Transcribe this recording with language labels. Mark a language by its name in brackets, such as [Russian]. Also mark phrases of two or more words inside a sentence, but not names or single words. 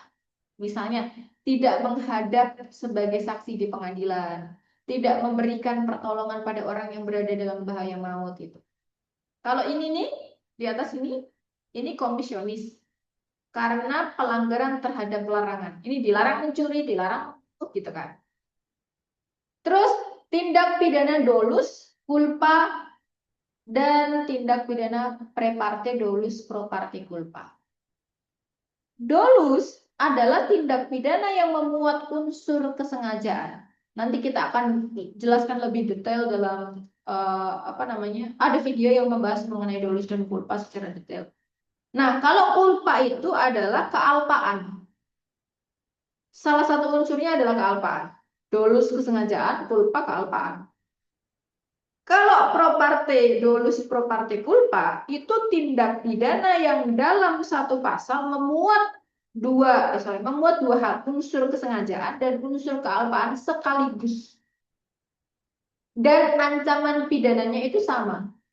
[Indonesian] Misalnya, tidak menghadap sebagai saksi di pengadilan, tidak memberikan pertolongan pada orang yang berada dalam bahaya maut itu. Kalau ini nih, di atas ini komisionis. Karena pelanggaran terhadap larangan. Ini dilarang mencuri, dilarang gitu kan. Terus tindak pidana dolus, culpa, dan tindak pidana [Latin] pre parte dolus pro parte culpa. [Indonesian] Dolus adalah tindak pidana yang memuat unsur kesengajaan. Nanti kita akan jelaskan lebih detail dalam ada video yang membahas mengenai dolus dan culpa secara detail. Nah, kalau culpa itu adalah kealpaan. Salah satu unsurnya adalah kealpaan. Dolus kesengajaan, culpa kealpaan. Kalau [Latin] pro parte dolus pro parte culpa [Indonesian] itu tindak pidana yang dalam satu pasal memuat dua hal, unsur kesengajaan dan unsur kealpaan sekaligus. Dan ancaman pidananya itu sama.